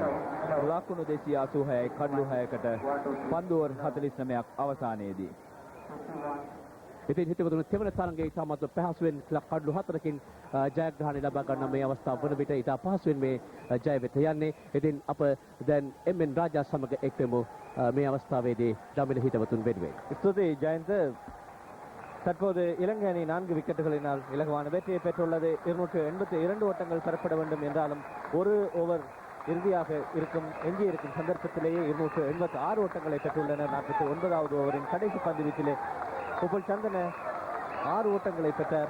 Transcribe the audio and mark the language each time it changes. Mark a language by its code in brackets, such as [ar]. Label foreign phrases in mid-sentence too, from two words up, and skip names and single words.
[si] ලකුණු 286යි කඩලු 6කට පන්දු ඕවර් 49ක් අවසානයේදී. ඉතින් හිතවතුනි තෙවන තරඟයේ ඉතාමත් පහසුවෙන් කඩලු 4කින් ජයග්‍රහණය ලබා ගන්න මේ අවස්ථාව වන විට ඉතා පහසුවෙන් මේ ජය වෙත යන්නේ. ඉතින් අප දැන් එම්.එන්. රාජා සමග එක්වෙමු මේ අවස්ථාවේදී දමිළ හිතවතුන් වෙනුවෙන්. ස්තුතියි ජයන්ත. [ta] தற்போது இலங்கை அணி 4 விக்கெட்டுகளினால் இலகுவான வெற்றியை பெற்றுள்ளது. 282 ஓட்டங்கள் பெறப்பட வேண்டும் என்றாலும் ஒரு ஓவர் இறுதியாக இருக்கும் எஞ்சியிருக்கும் சந்தர்ப்பத்திலேயே 286 ஓட்டங்களை பெற்றுள்ளனர். 49வது ஓவரின் கடைசி பந்து வீச்சிலே உப்புல் சந்தன 6 ஓட்டங்களை பெற்றார்.